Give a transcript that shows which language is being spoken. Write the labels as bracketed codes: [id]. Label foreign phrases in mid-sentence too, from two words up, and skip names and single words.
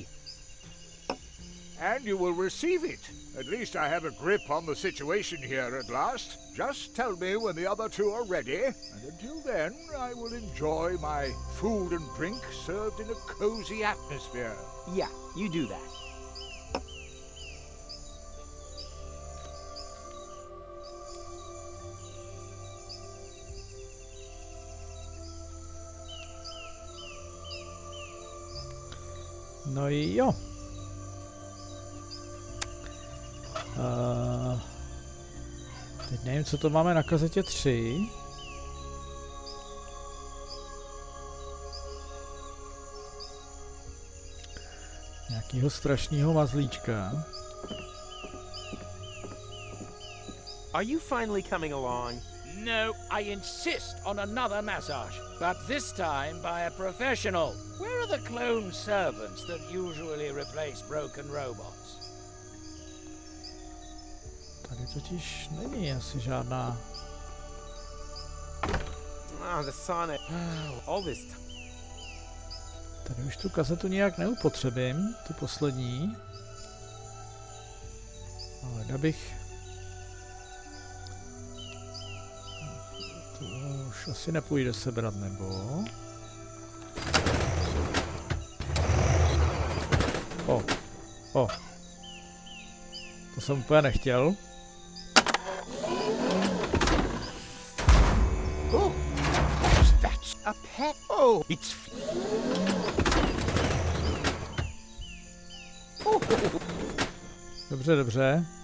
[en] And you will receive it. At least I have a grip on the situation here at last. Just tell me when the other two are ready, and until then I will enjoy my food and drink served in a cozy atmosphere. Yeah, you do that. [cs] No jo. Teď nevím, co to máme na kazetě 3. Nějakýho strašného mazlíčka. [en] Are you finally coming along? No, I insist on another massage, but this time by a professional. Where are the clone servants that usually replace broken robots? [cs] Tady totiž není asi žádná. [en] Ah, the Sonic. All this time. [cs] Tady už tu kazetu nějak neupotřebím, tu poslední. Ale bych... To už asi nepůjde sebrat, nebo... O. To jsem úplně nechtěl. [en] Oh, that's a pet. Oh, it's... [cs] Dobře.